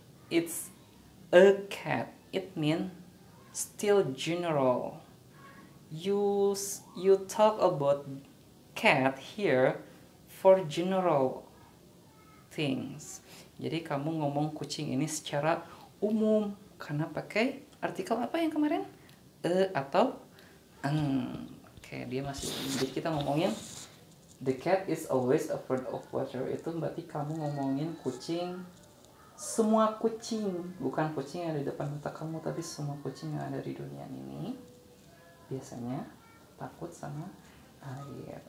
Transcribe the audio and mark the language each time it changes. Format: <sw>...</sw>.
<en>It's a cat. It means still general. You talk about cat here for general things.</en> <id>Jadi kamu ngomong kucing ini secara umum karena pakai artikel apa yang kemarin? Atau an. Oke, dia masih. Jadi kita ngomongin</id> <en>the cat is always afraid of water.</en> <id>Itu berarti kamu ngomongin kucing, semua kucing, bukan kucing yang ada di depan mata kamu, tapi semua kucing yang ada di dunia ini biasanya takut sama air.</id>